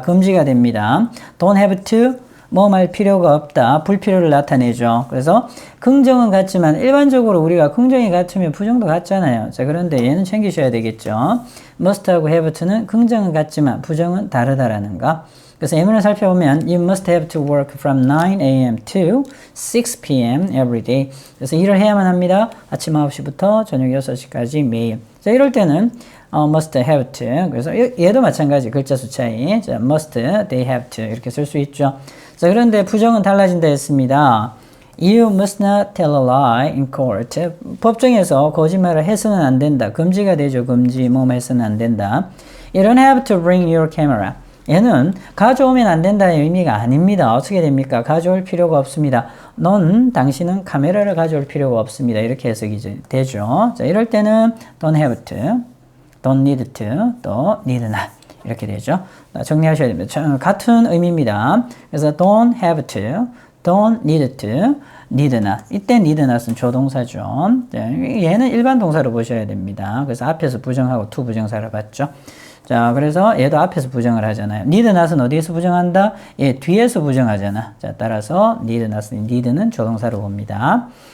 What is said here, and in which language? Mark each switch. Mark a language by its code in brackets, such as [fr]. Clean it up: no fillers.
[ko] 금지가 됩니다. [en] don't have to [ko] 뭐 말 필요가 없다. 불필요를 나타내죠. 그래서 긍정은 같지만 일반적으로 우리가 긍정이 같으면 부정도 같잖아요. 자, 그런데 얘는 챙기셔야 되겠죠. must하고 have to는 긍정은 같지만 부정은 다르다라는 거. 그래서 [en] 예문을 살펴보면 You must have to work from 9 a.m. to 6 p.m. every day. [ko] 그래서 일을 해야만 합니다. 아침 9시부터 저녁 6시까지 매일. 자, 이럴 때는 [en] must have to. [ko] 그래서 얘도 마찬가지 글자 수 차이. 자, must, [en] they have to [ko] 이렇게 쓸 수 있죠. 자, 그런데 부정은 달라진다 했습니다. [en] You must not tell a lie in court. [ko] 법정에서 거짓말을 해서는 안 된다. 금지가 되죠. 금지, 뭐뭐 해서는 안 된다. [en] You don't have to bring your camera. [ko] 얘는 가져오면 안 된다의 의미가 아닙니다. 어떻게 됩니까? 가져올 필요가 없습니다. 당신은 카메라를 가져올 필요가 없습니다. 이렇게 해석이 되죠. 자, 이럴 때는 [en] don't have to, don't need to, 또 need not. [ko] 이렇게 되죠. 정리하셔야 됩니다. 같은 의미입니다. [en] 그래서 don't have to, don't need to, need not. [ko] 이때 [en] need not [ko] 은 조동사죠. 얘는 일반 동사로 보셔야 됩니다. 그래서 앞에서 부정하고 to 부정사를 봤죠. 자, 그래서 얘도 앞에서 부정을 하잖아요. need not은 어디에서 부정한다? 얘 뒤에서 부정하잖아. 자, 따라서 need not은 need는 조동사로 봅니다.